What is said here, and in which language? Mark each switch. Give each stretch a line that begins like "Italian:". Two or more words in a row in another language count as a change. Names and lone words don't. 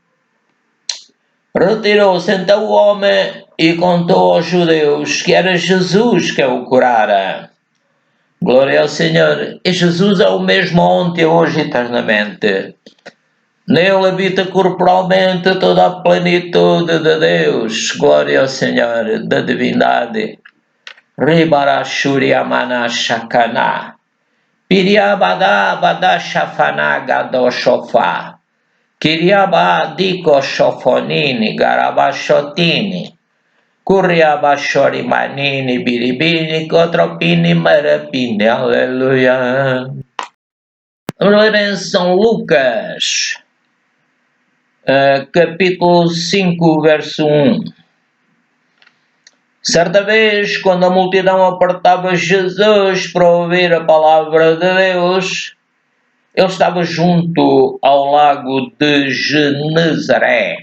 Portuguese: Retirou-se então o homem e contou aos judeus que era Jesus que o curara. Glória ao Senhor. E Jesus é o mesmo ontem, hoje e eternamente. Nele habita corporalmente toda a plenitude de Deus. Glória ao Senhor, da divindade. Ribarashuriamana Shakana. Piriabada Badashafana Gadoshofa. Kiriabadiko Shofonini Garabashotini. Kuriabashori Manini Biribini Kotropini Marapini. Aleluia. Vamos ler em São Lucas, capítulo 5, verso 1. Certa vez, quando a multidão apertava Jesus para ouvir a palavra de Deus, ele estava junto ao lago de Genezaré.